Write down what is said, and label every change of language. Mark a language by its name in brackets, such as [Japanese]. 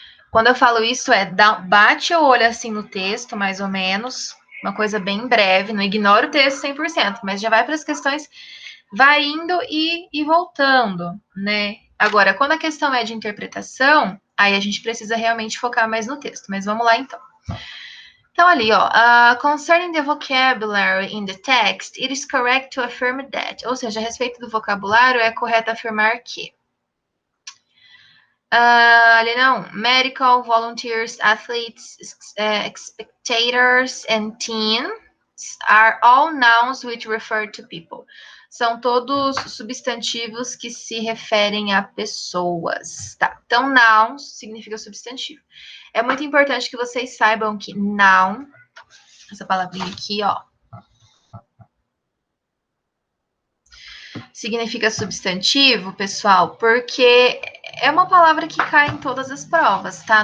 [Portuguese] Quando eu falo isso bate o olho assim no texto, mais ou menos, uma coisa bem breve, não ignora o texto 100%, mas já vai para as questões, vai indo e voltando, né? Agora, quando a questão é de interpretação, aí a gente precisa realmente focar mais no texto. Mas vamos lá, então. Então, ali, ó. [English] Concerning the vocabulary in the text, it is correct to affirm that. [Portuguese] Ou seja, a respeito do vocabulário, é correto afirmar que. Ali não. [English] Medical, volunteers, athletes, spectators, and teens are all nouns which refer to people. [Portuguese] São todos substantivos que se referem a pessoas, tá? Então, nouns significa substantivo. É muito importante que vocês saibam que noun, essa palavrinha aqui, ó, significa substantivo, pessoal, porque é uma palavra que cai em todas as provas, tá?